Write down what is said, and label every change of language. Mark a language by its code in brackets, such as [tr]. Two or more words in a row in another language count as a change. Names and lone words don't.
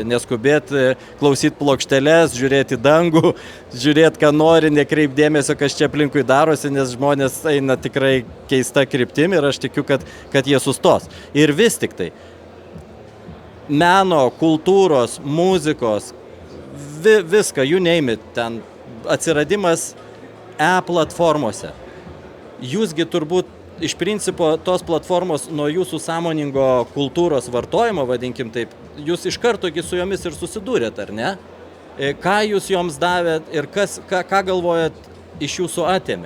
[lt] Neskubėti, klausyti plokšteles, žiūrėti dangų, žiūrėti, ką nori, nekreip dėmesio, kas čia aplinkui darosi, nes žmonės eina tikrai keista kryptim ir aš tikiu, kad jie sustos. Ir vis tik tai meno, kultūros, muzikos, viską, [en] you name it, [lt] ten atsiradimas platformose. Jūsgi turbūt iš principo tos platformos nuo jūsų sąmoningo kultūros vartojimo, vadinkim taip, jūs iš karto su jomis ir susidūrėt, ar ne? Ką jūs joms davėt ir ką galvojat iš jūsų atėmė?